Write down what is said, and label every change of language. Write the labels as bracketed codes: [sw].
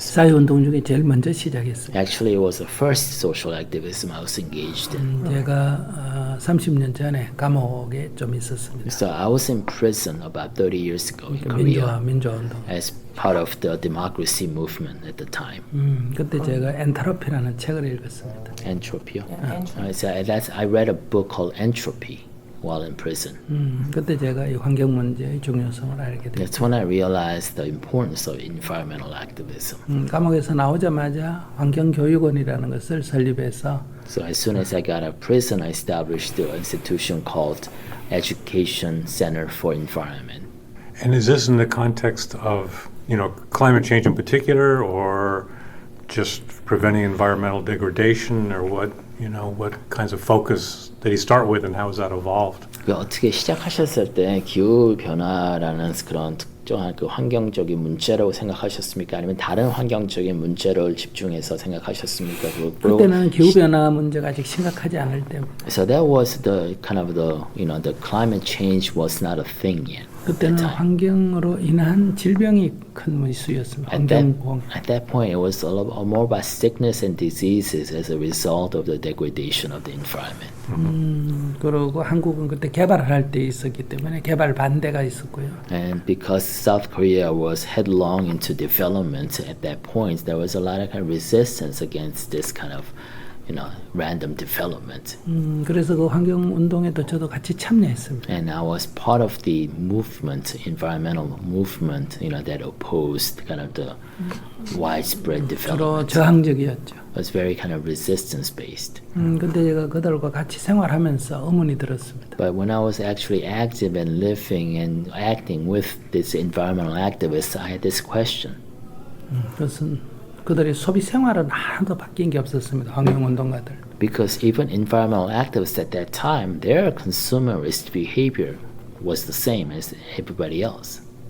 [ko] 사회운동 중에 제일 먼저 시작했어요. [en] Actually, it was the first social activism I was engaged in. [ko] 제가 30년 전에 감옥에 좀 있었습니다. [en] So I was in prison about 30 years ago in Korea [ko] 민주화운동. [en] as part of the democracy movement at the time. [ko] 그때 제가 엔트로피라는 책을 읽었습니다. [en] Entropy. So I read a book called Entropy while in prison. [ko] 그때 제가 이 환경 문제의 중요성을 알게 됐어요. [en] That's when I realized the importance of environmental activism. [ko] 감옥에서 나오자마자 환경교육원이라는 것을 설립해서 [en] So as soon as I got out of prison, I established the institution called Education Center for Environment. And is this in the context of, climate change in particular, or just preventing environmental degradation, or what kinds of focus did he start with, and how has that evolved? [ko] 어떻게 시작하셨을 때 기후 변화라는 그런 특정한 그 환경적인 문제라고 생각하셨습니까? 아니면 다른 환경적인 문제를 집중해서 생각하셨습니까? 그때는 기후 변화 문제가 아직 심각하지 않을 때. [en] So that was the kind of the climate change was not a thing yet. [ko] 그때는 환경으로 인한 질병이 큰 이슈였습니다. [en] At that point, it was a lot more about sickness and diseases as a result of the degradation of the environment. [ko] 그리고 한국은 그때 개발을 할 때 있었기 때문에 개발 반대가 있었고요. [en] And because South Korea was headlong into development at that point, there was a lot of kind of resistance against this kind of random development. [ko] 그래서 그 환경 운동에도 저도 같이 참여했습니다. [en] And I was part of the movement, environmental movement, that opposed kind of the widespread [ko] 주로 [en] development. [ko] 저항적이었죠. [en] It was very kind of resistance based. [ko] 근데 제가 그들과 같이 생활하면서 의문이 들었습니다. [en] But when I was actually active and living and acting with these environmental activists, I had this question. [ko] 그것은 그들의 소비 생활은 하나도 바뀐 게 없었습니다. 환경운동가들. [en] Because even environmental activists at that time, their consumerist behavior was the same as everybody else.